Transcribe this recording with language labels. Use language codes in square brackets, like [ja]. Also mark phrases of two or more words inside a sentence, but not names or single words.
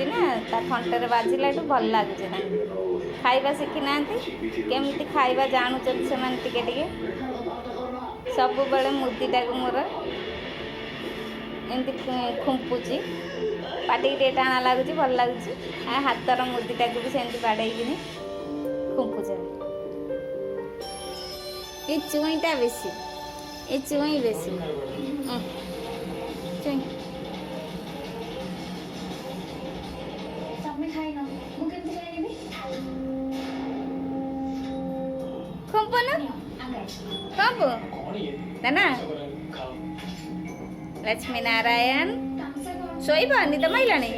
[or] ନା ତା ଥଣ୍ଟରେ ବାଜିଲାଠୁ ଭଲ ଲାଗୁଛି ତାଙ୍କୁ ଖାଇବା ଶିଖିନାହାନ୍ତି କେମିତି ଖାଇବା ଜାଣୁଛନ୍ତି ସେମାନେ ଟିକେ ଟିକେ ସବୁବେଳେ ମୁଦିଟାକୁ ମୋର ଏମିତି ଖୁମ୍ପୁଛି ପାଟିକି ଟିକେ ଟାଣା ଲାଗୁଛି ଭଲ ଲାଗୁଛି ହାତର ମୁଦିଟାକୁ ବି ସେମିତି ବାଡ଼େଇକିନି ଖୁମ୍ପୁଛନ୍ତି ଏ ଚୁଇଁଟା ବେଶୀ ଏ ଚୁଇଁ ବେଶୀ ଚୁଇଁ खुम्पन कब ना लक्ष्मी नारायण शोब निद माइला